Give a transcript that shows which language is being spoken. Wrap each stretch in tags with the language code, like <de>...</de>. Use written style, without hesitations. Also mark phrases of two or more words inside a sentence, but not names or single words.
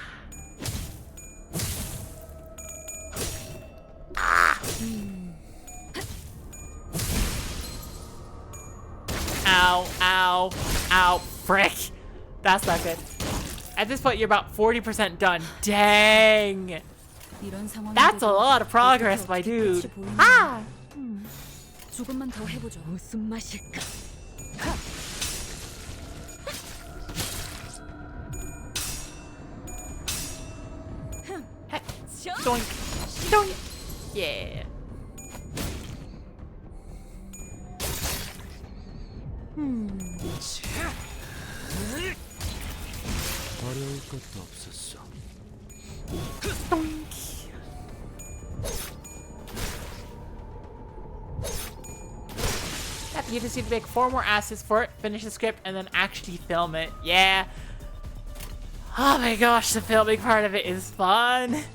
<en>Ow, ow, ow, frick. That's not good. At this point, you're about 40% done. Dang.</en> <ko>이런 상황.</ko> <en>That's a lot of progress, my dude. Ah!</en> <ko>조금만 더 해보죠. 무슨 맛일까?</ko> <en>Doink. Doink. Yeah.</en> <ko>어려울 것도 없었어.</ko> <en>Yep, you just need to make 4 more assets for it, finish the script, and then actually film it. Yeah. Oh my gosh, the filming part of it is fun.</en>